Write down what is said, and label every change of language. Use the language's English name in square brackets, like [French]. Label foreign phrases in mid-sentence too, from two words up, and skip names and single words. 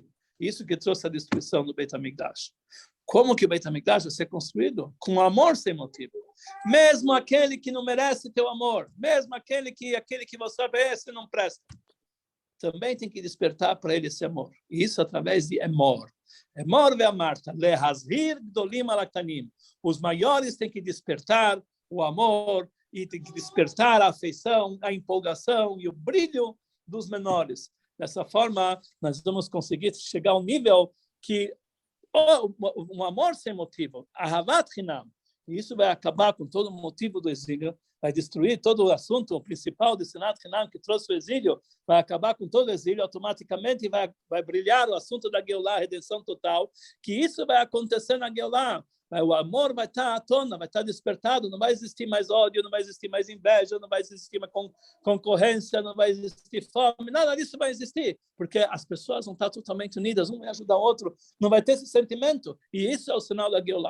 [Portuguese] Isso que trouxe a destruição do Beit HaMikdash. Como que o Beit HaMikdash vai ser construído? Com amor sem motivo. Mesmo aquele que não merece teu amor, mesmo aquele que você vê, esse não presta, também tem que despertar para ele esse amor. E isso através de Emor. [Hebrew] אמור ואמרת, להזהיר גדולים על הקטנים. [Portuguese] Os maiores têm que despertar o amor e tem que despertar a afeição, a empolgação e o brilho dos menores. Dessa forma, nós vamos conseguir chegar ao nível que um amor sem motivo, [Hebrew] אהבת חינם, [Portuguese] e isso vai acabar com todo o motivo do exílio, vai destruir todo o assunto principal de [Hebrew] שנאת חינם [Portuguese] que trouxe o exílio, vai acabar com todo o exílio automaticamente e vai brilhar o assunto da Geulah, a redenção total, que isso vai acontecer na Geulah. O amor vai estar à tona, vai estar despertado, não vai existir mais ódio, não vai existir mais inveja, não vai existir mais concorrência, não vai existir fome, nada disso vai existir, porque as pessoas vão estar totalmente unidas, um vai ajudar o outro, não vai ter esse sentimento, e isso é o sinal da Geulah.